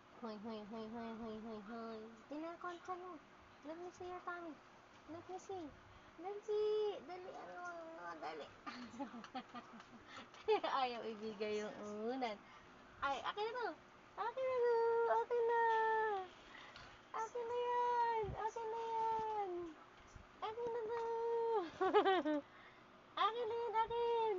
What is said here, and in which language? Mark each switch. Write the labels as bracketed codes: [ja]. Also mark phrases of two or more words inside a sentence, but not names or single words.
[tl] Hoy, hoy, hoy, hoy, hoy, hoy, hoy. Kinakontra mo. [en] Let me see your tummy. Let me see. Let's see. [tl] Dali, dali. Ayaw ibigay yung unan. Ay, akin na to. Akin na to. Akin na. Akin na yan. Akin na yan. Akin na to. Akin na yan, akin.